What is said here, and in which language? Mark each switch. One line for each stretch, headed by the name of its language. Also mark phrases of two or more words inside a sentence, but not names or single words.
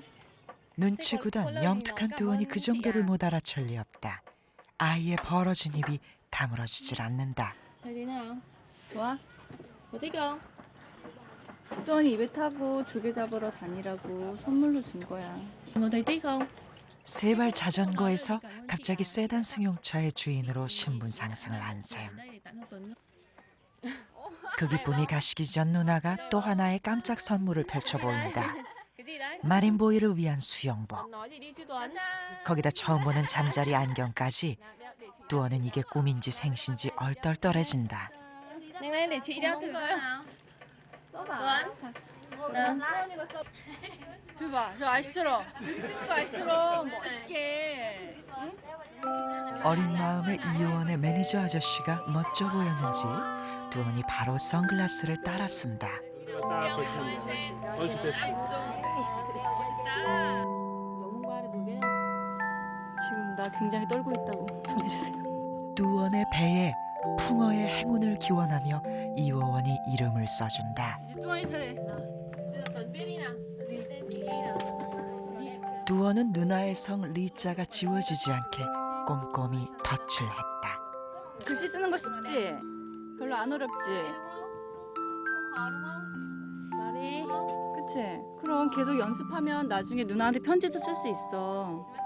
Korean: 눈치 구단 영특한 뚜원이 그 정도를 못 알아챌 리 없다. 아이의 벌어진 입이 다물어지질 않는다. 좋아? 어디 가? 뚜원이 입에 타고 조개 잡으러 다니라고 선물로 준 거야.
Vietnamese: Ngồi thấy tiếc không?
Korean: 세발 자전거에서 갑자기 세단 승용차의 주인으로 신분 상승을 한 셈. 그 기쁨이 가시기 전 누나가 또 하나의 깜짝 선물을 펼쳐 보인다. 마린보이를 위한 수영복.
Vietnamese: Nói gì đi chứ Tuấn?
Korean: 거기다 처음 보는 잠자리 안경까지. 뚜원은 이게 꿈인지 생신지 얼떨떨해진다.
Vietnamese: Nhanh lên để chị đeo thử coi. Tuấn.
Korean: 봐, 저 아저씨처럼. 여기 쓰는 거 아저씨처럼 멋있게. 어린 마음에 이효원의 매니저 아저씨가 멋져 보였는지 뚜원이 바로 선글라스를 따라 쓴다. 지금 나 굉장히 떨고 있다고 전해주세요. 뚜원의 배에 풍어의 행운을 기원하며 이효원이 이름을 써준다. 이제 뚜원이 차례.
Vietnamese: Tuấn biết đi nào. Tuấn tên chị đi nào.
Korean: 뚜원은 누나의 성 리자가 지워지지 않게 꼼꼼히 덧칠 했다. 글씨 쓰는 거 쉽지? 별로 안 어렵지?
Vietnamese: Đi.
Korean: 그치? 그럼 계속 연습하면 나중에 누나한테 편지도 쓸 수 있어.